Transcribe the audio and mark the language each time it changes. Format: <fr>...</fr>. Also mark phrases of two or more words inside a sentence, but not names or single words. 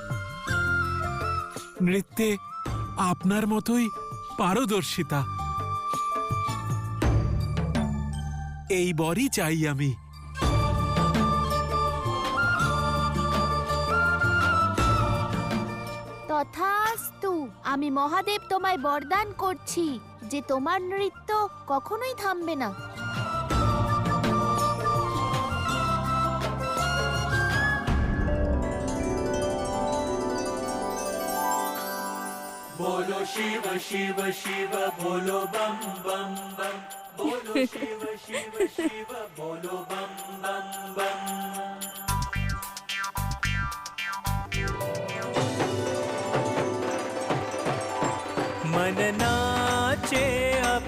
<bn>নৃত্যে আপনার মতোই পারদর্শিতা, এই বরই চাই আমি। তথাস্তু। আমি মহাদেব তোমায় বরদান করছি যে তোমার নৃত্য কখনোই থামবে না।</bn> <hi>बोलो शिव शिव शिव बोलो बम बम बम बोलो शिव शिव शिव बोलो बम बम बम मन नाचे अब</hi>